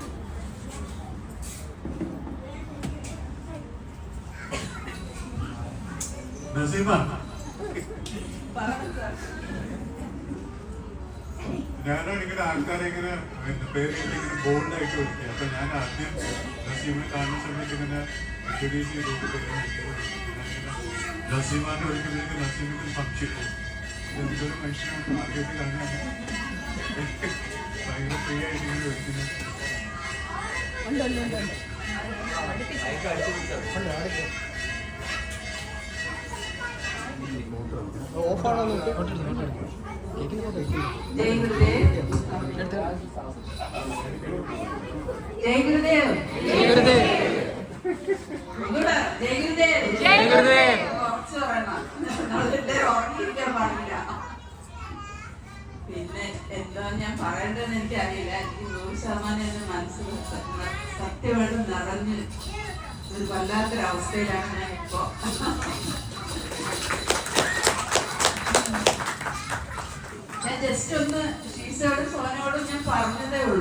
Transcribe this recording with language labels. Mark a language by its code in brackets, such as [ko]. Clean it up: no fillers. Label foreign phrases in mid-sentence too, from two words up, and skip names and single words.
[ml] നസീമ, ഞാനാണ് ഇങ്ങനെ ആൾക്കാരെ ഇങ്ങനെ പേര് ഇങ്ങനെ ബോൾഡായിട്ട് വിളിക്കുക. അപ്പൊ ഞാൻ ആദ്യം നസീമിനെ കാണുന്ന സമയത്ത് ഇങ്ങനെ ഇൻട്രൊഡ്യൂസ് ചെയ്തോണ്ട് നസീമാന്റെ ഒരിക്കലേക്ക് നസീമിന് സംശയം എന്തൊരു മനുഷ്യനാണ് ആദ്യമായിട്ട് കാണാൻ ഭയങ്കര ഫ്രീ ആയിട്ട് ഇങ്ങനെ വിളിക്കുന്നത്. [hi] जय गुरुदेव. जय गुरुदेव. जय गुरुदेव. जय गुरुदेव. जय गुरुदेव. [ml] പിന്നെ എന്താ ഞാൻ പറയേണ്ടതെന്ന് എനിക്കറിയില്ല. എനിക്ക് 100% എന്റെ മനസ്സിൽ സത്യമായിട്ട് നിറഞ്ഞ് ഒരു വല്ലാത്തൊരവസ്ഥയിലാണ് ഞാൻ ഇപ്പോ. ഞാൻ ജസ്റ്റ് ഒന്ന് ഷീസയോടും സോനയോടും ഞാൻ പറഞ്ഞതേ ഉള്ളൂ.